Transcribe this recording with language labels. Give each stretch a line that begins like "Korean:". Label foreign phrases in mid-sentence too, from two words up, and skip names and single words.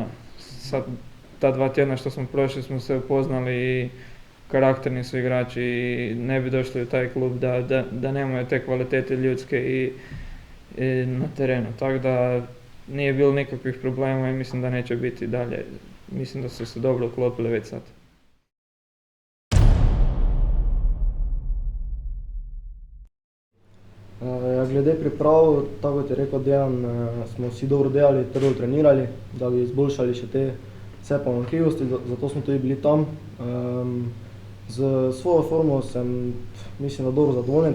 Croatian: Sad, ta 2 tjedna što smo prošli smo se upoznali i karakterni su igrači i ne bi došli u taj klub da nemaju te kvalitete ljudske i na terenu. Tako da nije bilo nikakvih problema i mislim da neće biti dalje. Mislim da su se dobro uklopili već sad.
Slovenian: Glede priprav, tako kot je rekel Dejan, smo vsi dobro delali, trdo trenirali, da bi izboljšali še te vse pomanjkljivosti, zato smo tudi bili tam. Z svojo formo sem, mislim, da dobro zadovoljen.